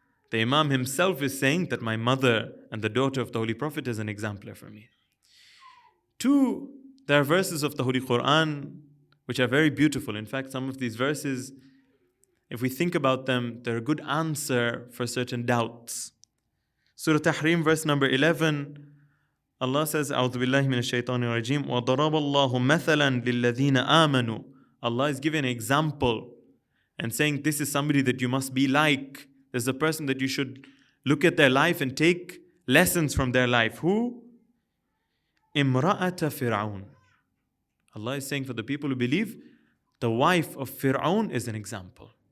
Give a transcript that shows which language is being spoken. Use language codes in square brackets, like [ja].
[en] The Imam himself is saying that my mother and the daughter of the Holy Prophet is an exemplar for me. Two, there are verses of the Holy Quran which are very beautiful. In fact, some of these verses, if we think about them, they're a good answer for certain doubts. Surah Tahrim, verse number 11, Allah says, [ar] أعوذ بالله من الشيطان الرجيم وضرب الله مثلا للذين آمنوا. [en] Allah is giving an example and saying this is somebody that you must be like. There's a person that you should look at their life and take lessons from their life. Who? Imra'ata Fir'aun. Allah is saying for the people who believe, the wife of Fir'aun is an example.